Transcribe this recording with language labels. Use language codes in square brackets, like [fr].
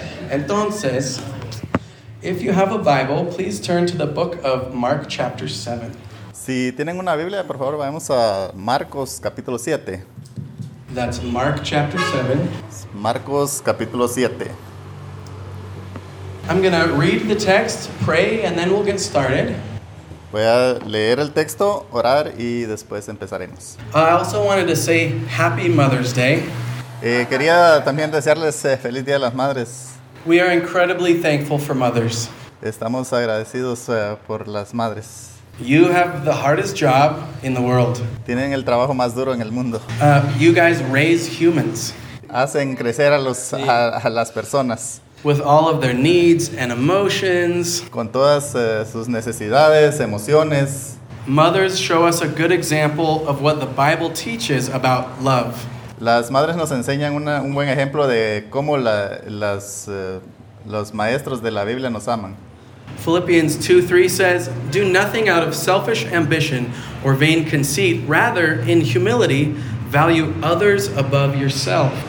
[es] Entonces, [en] if you have a Bible, please turn to the book of Mark chapter 7. [es] Si tienen una Biblia, por favor, vamos a Marcos capítulo 7. [en] That's Mark chapter 7. [es] Marcos capítulo 7. [en] I'm going to read the text, pray, and then we'll get started. [es] Voy a leer el texto, orar, y después empezaremos. [en] I also wanted to say Happy Mother's Day. [es] Quería también desearles Feliz Día de las Madres. [en] We are incredibly thankful for mothers. [es] Estamos agradecidos por las madres. [en] You have the hardest job in the world. [es] Tienen el trabajo más duro en el mundo. [en] You guys raise humans. [es] Hacen crecer a las personas. [en] With all of their needs and emotions. [es] Con todas sus necesidades, emociones. [en] Mothers show us a good example of what the Bible teaches about love. [es] Las madres nos enseñan un buen ejemplo de cómo los maestros de la Biblia nos aman. [en] Philippians 2:3 says, "Do nothing out of selfish ambition or vain conceit, rather in humility value others above yourself."